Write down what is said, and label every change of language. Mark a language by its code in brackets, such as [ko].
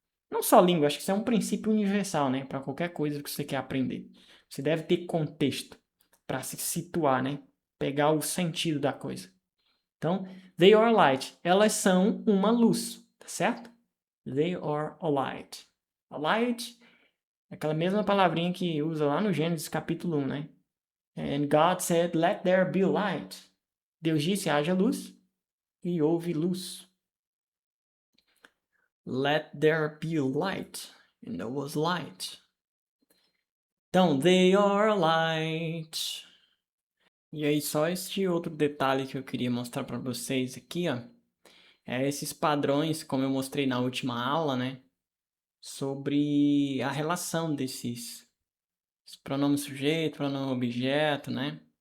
[pt] Não só língua, acho que isso é um princípio universal, né? Para qualquer coisa que você quer aprender. Você deve ter contexto para se situar, né? Pegar o sentido da coisa. [en] Então, they are light. [pt] Elas são uma luz, tá certo? [en] They are a light. A light [pt] Aquela mesma palavrinha que usa lá no Gênesis capítulo 1, né? [en] And God said, let there be light. [pt] Deus disse, haja luz, e houve luz. [en] Let there be light, and there was light. Então, they are light. [pt] E aí, só este outro detalhe que eu queria mostrar para vocês aqui, ó. É esses padrões, como eu mostrei na última aula, né? Sobre a relação desses pronome sujeito, pronome objeto, né?